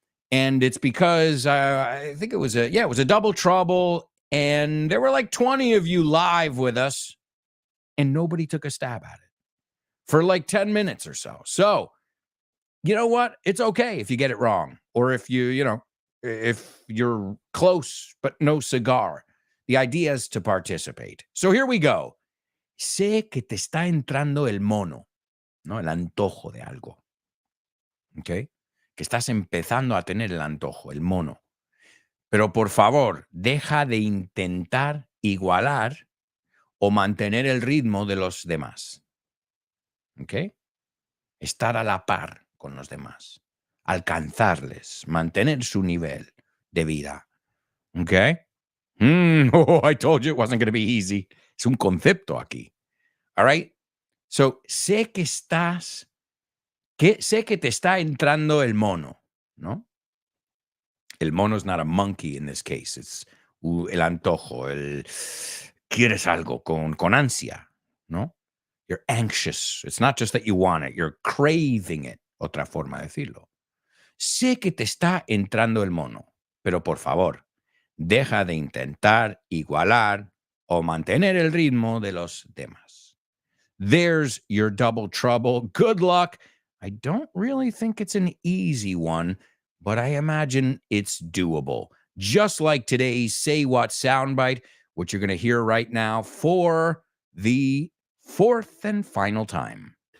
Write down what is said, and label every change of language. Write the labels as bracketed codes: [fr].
[en] And it's because I think it was a double trouble, and there were like 20 of you live with us, and nobody took a stab at it for like 10 minutes or so. So you know what? It's okay if you get it wrong. Or if if you're close but no cigar. The idea is to participate. So here we go. [es] Sé que te está entrando el mono, ¿no? El antojo de algo. ¿Ok? Que estás empezando a tener el antojo, el mono. Pero por favor, deja de intentar igualar o mantener el ritmo de los demás. ¿Ok? Estar a la par con los demás. Alcanzarles, mantener su nivel de vida. ¿Ok? [en] Oh, I told you it wasn't going to be easy. [es] Es un concepto aquí. [en] All right? [es] So, sé que te está entrando el mono, ¿no? [en] El mono is not a monkey in this case. [es] It's el antojo, quieres algo con ansia, ¿no? [en] You're anxious. It's not just that you want it. You're craving it. [es] Otra forma de decirlo. Sé que te está entrando el mono, pero por favor, deja de intentar igualar o mantener el ritmo de los demás. [en] There's your double trouble. Good luck. I don't really think it's an easy one, but I imagine it's doable. Just like today's Say What soundbite, which you're going to hear right now for the fourth and final time.